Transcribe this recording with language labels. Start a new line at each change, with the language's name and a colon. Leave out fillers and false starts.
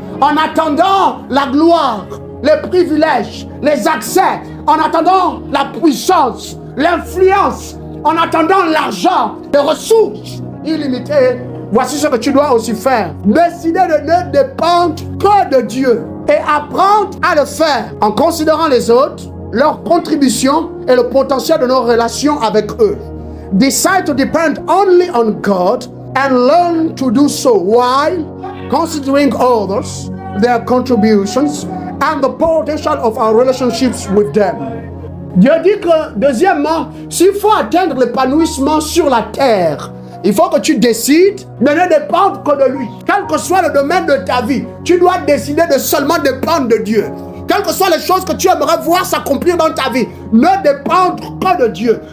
French: En attendant la gloire, les privilèges, les accès, en attendant la puissance, l'influence, en attendant l'argent, les ressources illimitées, voici ce que tu dois aussi faire. Décider de ne dépendre que de Dieu et apprendre à le faire en considérant les autres, leur contribution et le potentiel de nos relations avec eux.
English: Decide to depend only on God and learn to do so while considering others, their contributions and the potential of our relationships with them.
French: Dieu dit que, deuxièmement, s'il faut atteindre l'épanouissement sur la terre, il faut que tu décides de ne dépendre que de lui. Quel que soit le domaine de ta vie, tu dois décider de seulement dépendre de Dieu. Quelles que soient les choses que tu aimerais voir s'accomplir dans ta vie, ne dépendre que de Dieu.